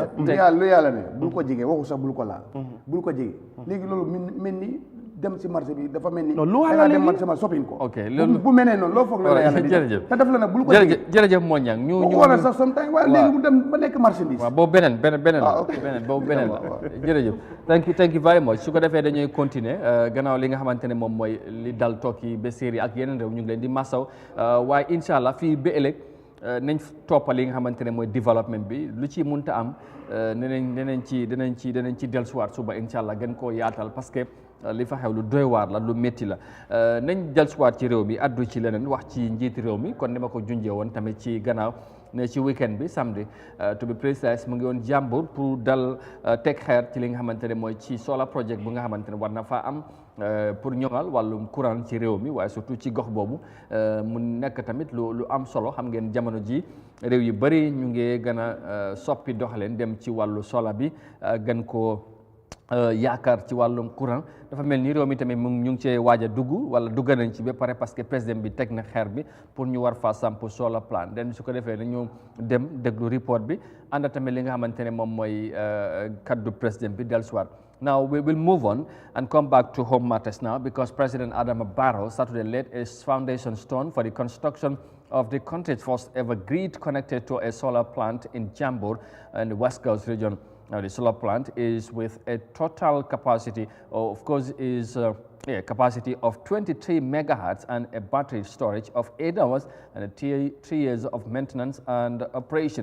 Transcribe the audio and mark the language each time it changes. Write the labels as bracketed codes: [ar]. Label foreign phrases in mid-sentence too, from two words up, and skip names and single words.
[wo] lu yàlla ne bul ko jege waxu sax bul ko laal bul ko jege léegi loolu mel ni dem si marché bi dafa mel ni lu wax la dem marché ma shopping ko ok loolu bu menee noonu loo foog la yàlla di jërëjëf te def la nag bul ko jege jërëjëf moo ñang ñu war sax sometime waaye léegi mu dem ba nekk marchandise waaw boobu beneen la boobu beneen la jërëjëf [en] thank you very much [wo] su ko defee dañuy continuer gannaaw li nga xamante ne moom mooy li dal Turquie ba Syria ak yeneen réew ñu ngi leen di massaw waaye [ar] incha allah [wo] fii ba ëllëg nañ toppal li nga xamante ne mooy développement bi lu ci munta am dinañ ci dellusiwaat suba [ar] incha allah [wo] gën koo yaatal [fr] parce que [wo] li fa xew lu doy waar la lu métti la nañ dellusiwaat ci réew mi addu ci leneen wax ci njiiti réew mi kon ni ma ko junjee woon tamit ci gannaaw ne ci weekend bi samedi [en] to be precise [wo] mu ngi woon jàmbur pour dal teg xeer ci li nga xamante ne mooy ci [en] solar project [wo] bu nga xamante ne war na faa am pour ñoŋal wàllum courant ci réew mi waaye surtout ci gox boobu mu nekk tamit lu am solo xam ngeen jamono ji réew yu bëri ñu ngi gën a soppi doxaleen dem ci wàllu solar bi gën koo yaakaar ci wàllum courant dafa mel ni réew mi tamit ñu ngi cee waaj a dugg wala dugg nañ ci ba pare [fr] parce que [wo] président bi teg na xeer bi pour ñu war faa samp [en] solar plan [wo] den su ko defee dañu dem déglu report bi ànd tamit li nga xamante ne moom mooy kaddu président bi dellusiwaat. [en] Now we will move on and come back to home matters now because President Adama Barrow Saturday laid a foundation stone for the construction of the country's first ever grid connected to a solar plant in Jambur in the West Coast region. Now, the solar plant is with a total capacity, capacity of 23 megahertz and a battery storage of 8 hours and 3 years of maintenance and operation.